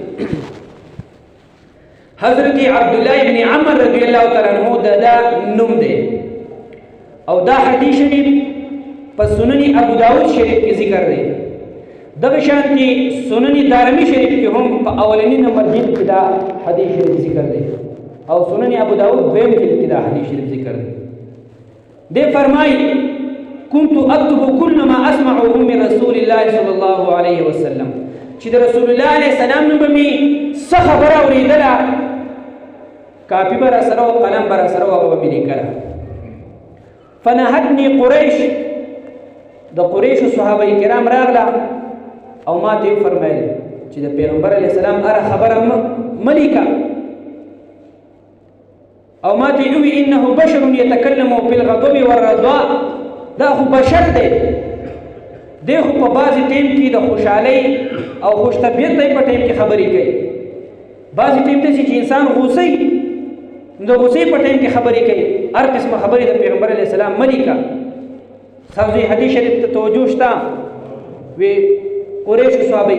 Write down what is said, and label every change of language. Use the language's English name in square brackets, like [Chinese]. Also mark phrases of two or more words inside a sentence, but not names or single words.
[Pashto] حضرت عبدالله ابن عمر رضی الله تعالی عنہ دا نوم دی او دا حدیث شریف په سنن ابو داود شریف کې ذکر دی دغه شانتي سنن دارمی شریف کې هم په اولنی نمبر جلد کې دا حدیث شریف ذکر دی او سنن ابو داود دویم جلد کې دا حدیث شریف ذکر دی دې فرمایي [Arabic] كنت اكتب كل ما اسمعه من رسول الله صلى الله عليه وسلم [Pashto] چې د رسول الله عليه السلام نو به مې څه خبره اورېدله کاپي به راسره او قلم به راسره او هغه به مې لیکله [Arabic] فنهتني قریش [Pashto] د قریشو صحابه کرام راغله او ما ته فرمایل چې د پیغمبر علیه السلام اره خبره ملیکه او ما ته وی [Arabic] انه بشر يتكلم بالغضب والرضاء [Pashto] دا خو بشر دی دی خو په بعضې ټیم کې د خوشحالۍ او خوش طبیعتۍ په ټیم کې خبرې کوي بعضې ټیم داسې چې انسان غوسۍ د غوسۍ په ټیم کې خبرې کوي هر قسمه خبرې د پیغمبر علیه السلام مه لیکه ستاسو حدیث شریف ته توجه شته وی قریشو صحابه